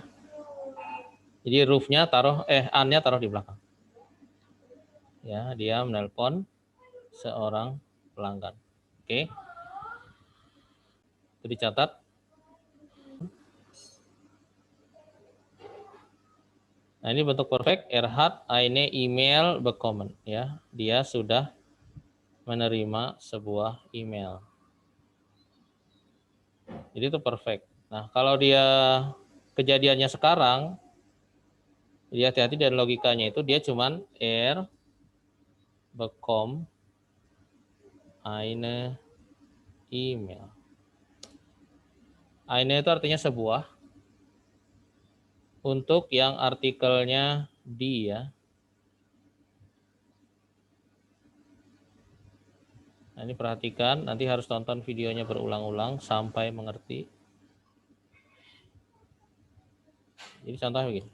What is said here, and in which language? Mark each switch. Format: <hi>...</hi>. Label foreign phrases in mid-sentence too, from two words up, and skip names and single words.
<id>Jadi roof-nya taruh, an-nya taruh di belakang. Ya, dia menelpon seorang pelanggan. Oke. Itu dicatat. Nah, ini bentuk perfect.</id> <de>Erhard eine email bekommen.</de> <id>Ya, dia sudah menerima sebuah email. Jadi itu perfect. Nah, kalau dia kejadiannya sekarang, dia hati-hati dari logikanya itu dia cuman</id> <de>bekommt eine email.</de> <id>Eine itu artinya sebuah. Untuk yang artikelnya di ya. Nah, ini perhatikan, nanti harus tonton videonya berulang-ulang sampai mengerti. Jadi contohnya begini.</id>